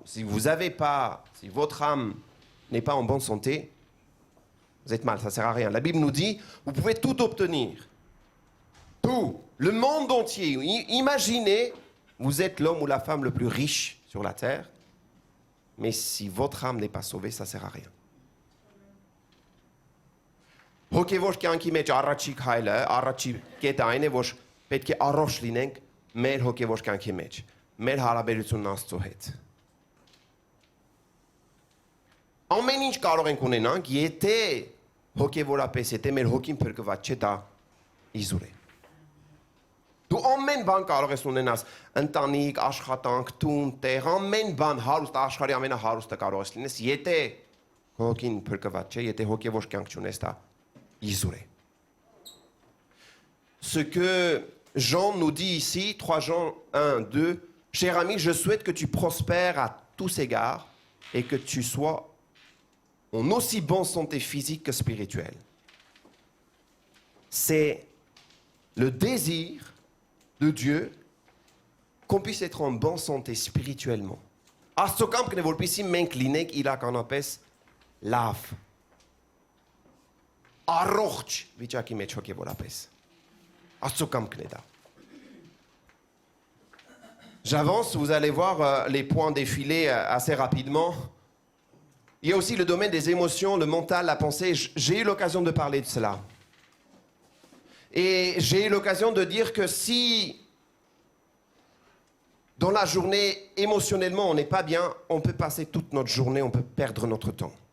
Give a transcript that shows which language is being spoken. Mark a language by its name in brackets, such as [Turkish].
[French] Si vous n'avez pas, si votre âme n'est pas en bonne santé, vous êtes mal, ça ne sert à rien. La Bible nous dit, vous pouvez tout obtenir. Tout, le monde entier. Imaginez, vous êtes l'homme ou la femme le plus riche sur la terre. Mais si votre âme n'est pas sauvée, ça ne sert à rien. [Armenian] Հոգևոր կյանքի մեջ առաջի քայլը, առաջի կետը այն է, որ պետք է առողջ լինենք մեր հոգևոր կյանքի մեջ, մեր հարաբերությունն Աստծո հետ։ Ամեն ինչ կարող ենք ունենանք, եթե հոգևորապես, եթե մեր հոգին փրկված չէ, դա իզուր է։ Դու ամեն բան կարող ես ունենաս, ընտանիք, աշխատանք, տուն, տեղ, ամեն բան հարուստ, աշխարհի ամենահարուստը կարող ես լինես, եթե հոգին փրկված չէ, եթե հոգևոր կյանք չունես, դա isolé. [French] Ce que Jean nous dit ici, 3 Jean 1, 2, cher ami, je souhaite que tu prospères à tous égards et que tu sois en aussi bonne santé physique que spirituelle. C'est le désir de Dieu qu'on puisse être en bonne santé spirituellement. [Armenian] Աստծո կամքն է, որպեսզի մենք լինենք իրականապես լավ առողջ վիճակի մեջ հոգևորապես։ Աստծո կամքն է դա։ [French] J'avance, vous allez voir les points défiler assez rapidement. Il y a aussi le domaine des émotions, le mental, la pensée. J'ai eu l'occasion de parler de cela. Et j'ai eu l'occasion de dire que si dans la journée, émotionnellement, on n'est pas bien, on peut passer toute notre journée, on peut perdre notre temps.